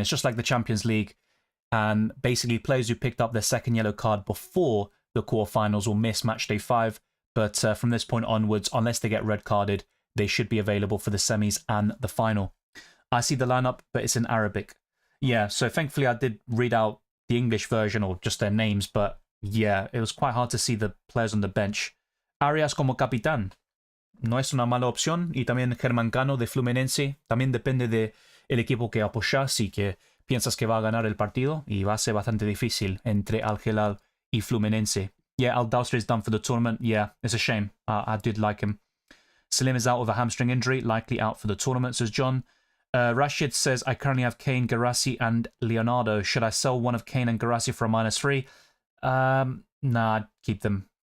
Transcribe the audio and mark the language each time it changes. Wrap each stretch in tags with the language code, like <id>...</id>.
<en>It's just like the Champions League. And basically, players who picked up their second yellow card before the quarterfinals will miss Matchday 5. But from this point onwards, unless they get red carded, they should be available for the semis and the final. I see the lineup, but it's in Arabic. Yeah, so thankfully I did read out the English version or just their names, but yeah, it was quite hard to see the players on the bench.</en> <es>Arias como capitán no es una mala opción, y también Germán Cano de Fluminense. También depende de el equipo que apoyas y que piensas que va a ganar el partido, y va a ser bastante difícil entre Al Hilal y Fluminense.</es> <en>Yeah, Al Dawsri is done for the tournament. Yeah, it's a shame. I did like him. Salim is out with a hamstring injury, likely out for the tournament, says John. Rashid says, I currently have Kane, Garassi, and Leonardo. Should I sell one of Kane and Garassi for a -3? Nah, I'd keep them.</en>